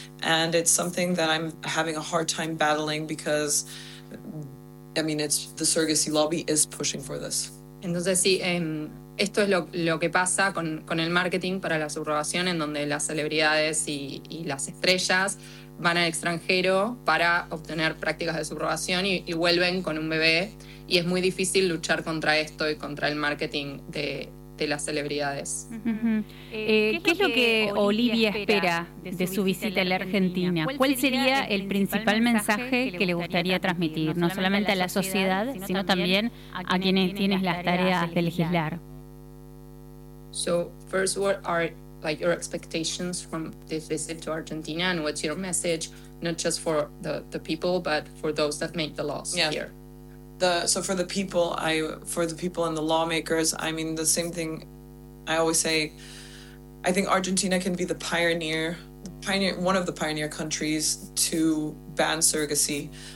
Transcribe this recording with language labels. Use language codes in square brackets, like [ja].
[en] And it's something that I'm having a hard time battling because, I mean, it's the surrogacy lobby is pushing for this. [es] Entonces, sí, esto es lo que pasa con el marketing para la subrogación, en donde las celebridades y las estrellas van al extranjero para obtener prácticas de subrogación y vuelven con un bebé, y es muy difícil luchar contra esto y contra el marketing de las celebridades. Uh-huh. ¿Qué es lo que Olivia espera de su visita a la Argentina? ¿Cuál sería el principal mensaje que le gustaría transmitir, no solamente a la sociedad, sino también a quienes tienen las tareas de legislar? [en] So, first, what are like your expectations from this visit to Argentina, and what's your message, not just for the people, but for those that make the laws here? For the people and the lawmakers, I mean, the same thing I always say, I think Argentina can be one of the pioneer countries to ban surrogacy.